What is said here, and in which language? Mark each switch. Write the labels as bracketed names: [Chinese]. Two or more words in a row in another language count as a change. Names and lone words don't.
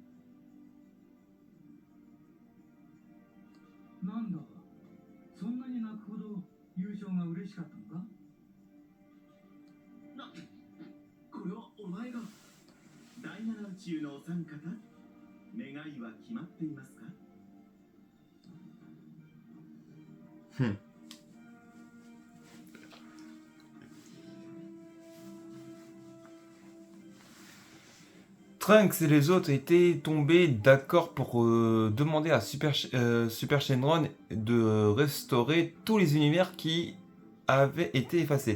[Japanese] なんだ、そんなに泣くほど優勝が嬉しかったのか。これはお前が。第7宇宙のお三方、願いは決まっていますか。 [French] Trunks et les autres étaient tombés d'accord pour demander à Super Shenron de restaurer tous les univers qui avaient été effacés.